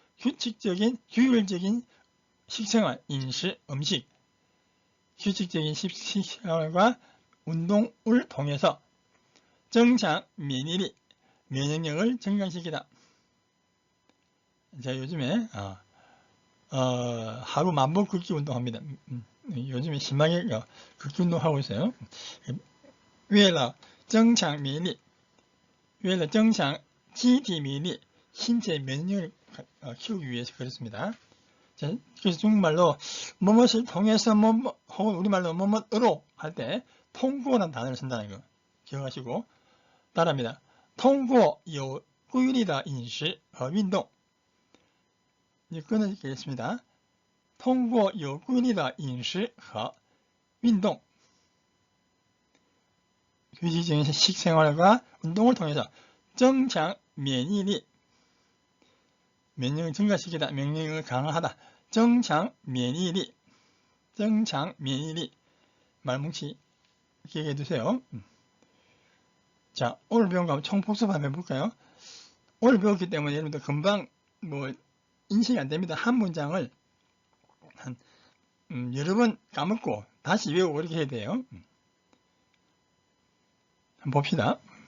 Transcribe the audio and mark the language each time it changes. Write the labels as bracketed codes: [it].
[ko] 규칙적인 규율적인 식생활, 인식, 음식 규칙적인 식생활과 운동을 통해서 정상 면역력, 면역력을 증강시키다. 제가 요즘에 하루 10,000보 걷기 운동합니다. 요즘에 심하게 걷기 운동하고 있어요. [zh] 为了增强免疫力为了增强机体免疫力 [ko] 신체 면역력을 키우기 위해서 그렇습니다. 자, 그래서 중국말로 뭐뭇을 통해서 혹은 우리말로 뭐뭇으로 할 때 통고라는 단어를 쓴다는 거 기억하시고 따라합니다. [zh] 通过有规律的饮食和运动 [ko] 이제 끊어지겠습니다. [zh] 通过有规律的饮食和运动 [ko] 규칙적인 식생활과 운동을 통해서 [zh] 增强免疫力 [ko] 면역을 증가시키다, 면역력을 강화하다. [zh] 增强免疫力 增强免疫力 [ko] 말뭉치 기억해 두세요. 자, 오늘 배운 거 총복습 한번 해볼까요? 오늘 배웠기 때문에 여러분들 금방 인식이 안 됩니다. 한 문장을 여러 번 까먹고 다시 외우고 그렇게 해야 돼요. 한번 봅시다.